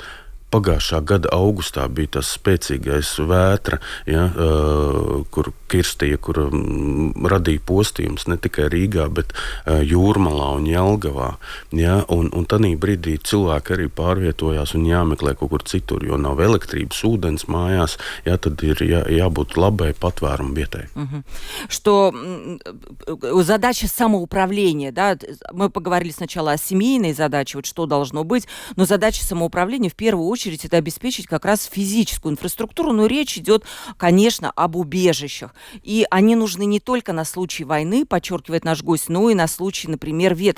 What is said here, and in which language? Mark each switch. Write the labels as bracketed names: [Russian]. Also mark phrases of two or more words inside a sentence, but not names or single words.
[Latvian] Pagājušā gada augustā bija tas spēcīgais vētra, ja, kur kirstīja, kur radīja postījums ne tikai Rīgā, bet Jūrmalā un Jelgavā. Ja, un tanī brīdī cilvēki arī pārvietojās un jāmeklē kaut kur citur, jo nav elektrības, ūdens mājās, ja, tad ir jābūt labai patvērumu vietai. [Russian] Что задача самоуправления, да, мы поговорили сначала о семейной задаче, вот что должно быть, но задача самоуправления в первую очередь это обеспечить как раз физическую инфраструктуру, но речь идет, конечно, об убежищах. И они нужны не только на случай войны, подчеркивает наш гость, но и на случай, например, ветра.